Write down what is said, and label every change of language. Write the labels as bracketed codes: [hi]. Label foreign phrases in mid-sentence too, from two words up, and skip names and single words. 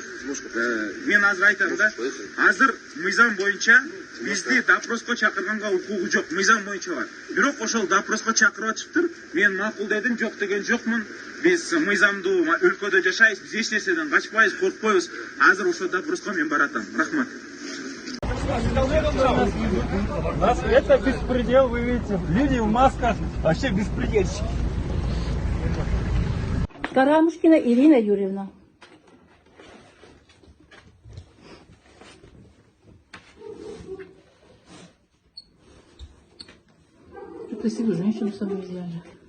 [ky] Мен азыр айтам да, азыр мыйзам боюнча бизди допроско чакырганга укугу жок, мыйзам боюнча бар. Бирок ошол допроско чакырып атыптыр. Мен макул дедим, жок деген жокмун. Биз мыйзамдуу өлкөдө жашайбыз, биз эч нерседен качпайбыз, коркпойбуз. Азыр ошол допроско мен баратам. Рахмат. [ru] Это беспредел, вы видите. Люди в масках, вообще беспредельщики. Карамушкина Ирина Юрьевна. Красивую женщину с собой взяли.